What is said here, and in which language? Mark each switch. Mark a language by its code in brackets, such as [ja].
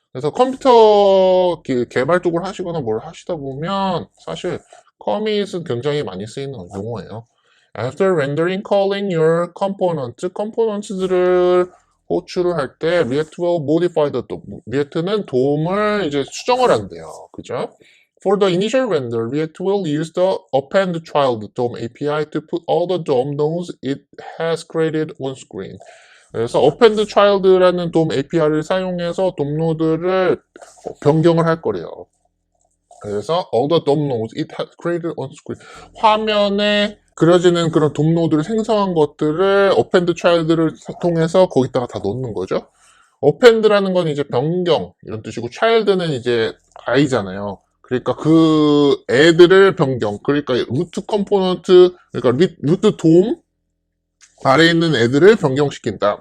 [ko] 그래서 컴퓨터 개발 쪽을 하시거나 뭘 하시다 보면 사실 커밋은 굉장히 많이 쓰이는 용어예요. [en] After rendering calling your [ko] 컴포넌트들을 호출을 할 때 [en] React will modify the DOM. [ko] 리액트는 돔을 이제 수정을 한대요. 그죠? [en] For the initial render, React will use the append child DOM API to put all the DOM nodes it has created on screen. [ko] 그래서 append child라는 DOM API를 사용해서 DOM 노드를 변경을 할 거래요. [en] 그래서 all the DOM nodes it has created on screen. [ko] 화면에 그려지는 그런 DOM 노드를 생성한 것들을 append child를 통해서 거기다가 다 넣는 거죠. append라는 건 이제 변경 이런 뜻이고 child는 이제 아이잖아요. 그러니까 그 애들을 변경. 그러니까 루트 컴포넌트, 그러니까 루트 DOM 아래에 있는 애들을 변경시킨다.